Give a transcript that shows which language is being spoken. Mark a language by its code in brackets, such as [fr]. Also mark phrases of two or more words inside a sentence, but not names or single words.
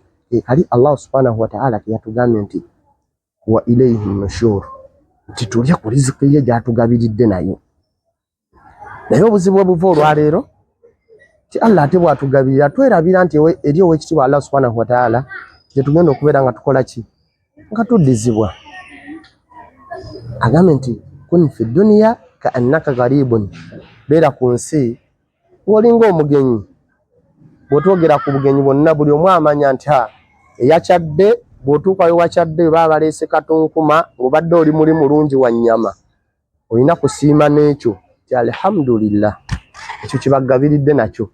[lg] Kali Allah [ar] سبحانه وتعالى [lg] ke yatugambye nti [ar] وإليه النشور, [lg] nti tulye ku riziki ye gy'atugabiridde nayo. Naye obuzibu obuva olwaleero ti Allah ate bw'atugabirira twerabira nti eri ow'ekitiibwa Allah [ar] سبحانه وتعالى [lg] gye tugenda okubeera nga tukola ki? Nga tuddizibwa. Agambe nti [ar] كن في الدنيا كأنك غريب, [lg] beera ku nsi ng'olinga omugenyi. Bw'otwogera ku bugenyi bwonna buli omu amanya nti eyakyadde bw'otuuka we wakyadde baba baleese katunkuma ng'obadde oli muli mulungi wa nnyama olina kusiima n'ekyo ti alhamdulillah, ekyo kibagabiridde nakyo.